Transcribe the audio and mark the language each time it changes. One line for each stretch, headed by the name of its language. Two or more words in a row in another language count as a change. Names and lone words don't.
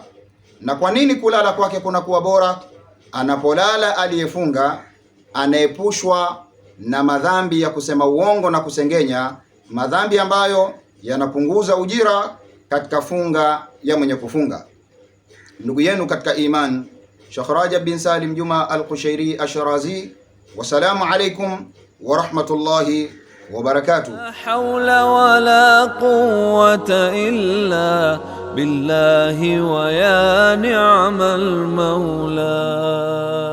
Swahili: Na kwa nini kulala kwake kunakuwa bora? Anapolala aliyefunga anaepushwa na madhambi ya kusema uongo na kusengenya, madhambi ambayo yanapunguza ujira katika funga ya mwenye kufunga. Ndugu yenu katika iman, Sheikh Rajab bin Salim Juma al-Qushairi Ashrazi.
Arabic: والسلام عليكم ورحمة الله وبركاته. لا حول ولا قوة إلا بالله ويا نعم المولى.